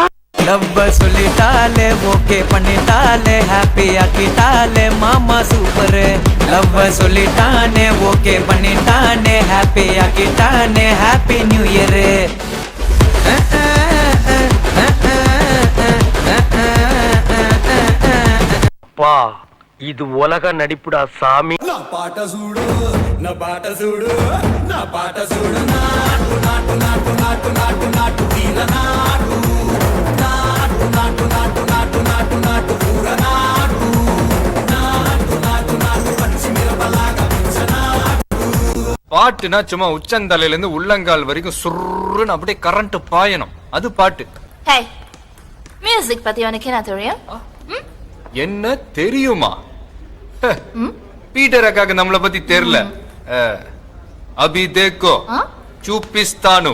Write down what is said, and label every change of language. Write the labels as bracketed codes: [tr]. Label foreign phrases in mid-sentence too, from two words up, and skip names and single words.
[ta] லவ்வ சொல்லிட்டாலே ஓகே பண்ணிட்டாலே ஹாப்பி ஆக்கிட்டாலே மாமா சூப்பர் லவ்வ சொல்லிட்டானே ஓகே பண்ணிட்டானே ஹாப்பி ஆக்கிட்டானே [en] happy new year [ta] பா இது உலக நடிப்புடா சாமி [te] నా పాట చూడు నా పాట చూడు నా పాట చూడు నాటు నాటు నాటు నాటు నాటు నాటు తీర నాటు నాటు నాటు నాటు నాటు నాటు నాటు పూర నాటు నాటు నాటు నాటు పచ్చి మిరపలాగా [ta] பாட்டுனா சும்மா உச்சந்தலையில இருந்து உள்ளங்கால் வரைக்கும் சுருன்னு அப்படியே கரண்ட் பாயணும் அது பாட்டு ஹே மியூசிக் பத்தி உனக்கு என்ன தெரியும் என்ன தெரியுமா பீட்டர் அக்காக்கு நம்மள பத்தி தெரியல [hi] अभी देखो [ta] சூப்பிஸ்தானு